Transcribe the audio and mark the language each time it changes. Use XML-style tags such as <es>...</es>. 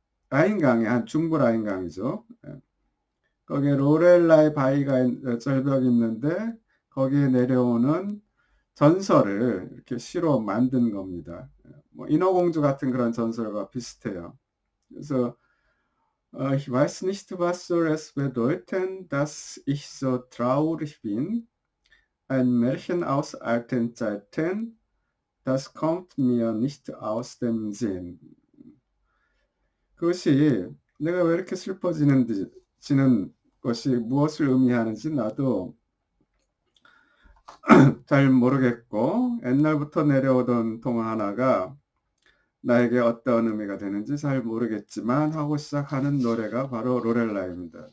<ko>라인강의 한 중부 라인강이죠. 거기에 로렐라의 바위가 절벽이 있는데 거기에 내려오는 전설을 이렇게 시로 만든 겁니다. 뭐 인어공주 같은 그런 전설과 비슷해요. 그래서</ko> <de>Ich weiß nicht, was soll es bedeuten, dass ich so traurig bin. Ein Märchen aus alten Zeiten, das kommt mir nicht aus dem Sinn.</de> <ko>그것이 내가 왜 이렇게 슬퍼지는 것이 무엇을 의미하는지 나도 잘 모르겠고, 옛날부터 내려오던 동화 하나가 나에게 어떤 의미가 되는지 잘 모르겠지만 하고 시작하는 노래가 바로 로렐라입니다.</ko>